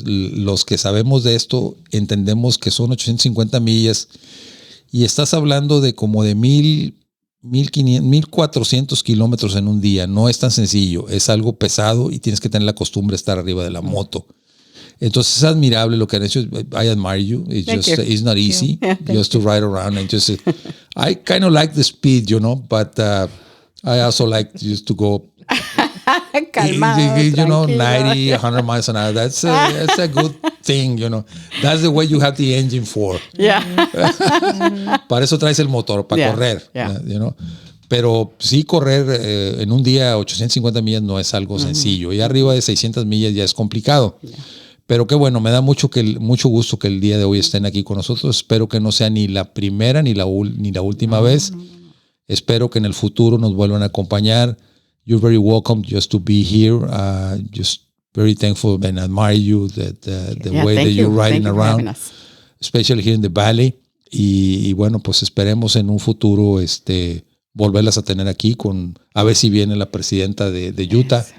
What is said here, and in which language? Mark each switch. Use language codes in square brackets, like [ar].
[es] Los que sabemos de esto entendemos que son 850 millas y estás hablando de como de 1,400 kilómetros en un día. No es tan sencillo. Es algo pesado y tienes que tener la costumbre de estar arriba de la moto. Entonces es admirable lo que han hecho. [en] I admire you. It's not easy just to ride around and just. I kind of like the speed, but I also like just to go. [es] Calmado, [en] 90, 100 miles an hour. That's a good thing, That's the way you have the engine for. Yeah. [es] Para eso traes el motor, para correr. Pero sí correr en un día 850 millas no es algo sencillo. Y arriba de 600 millas ya es complicado. Yeah. Pero qué bueno, me da mucho gusto que el día de hoy estén aquí con nosotros. Espero que no sea ni la primera ni la última vez. Espero que en el futuro nos vuelvan a acompañar. [en] You're very welcome just to be here. Just very thankful and admire you the way that you're riding around, especially here in the Valle. [es] Y bueno, pues esperemos en un futuro volverlas a tener aquí a ver si viene la presidenta de Utah.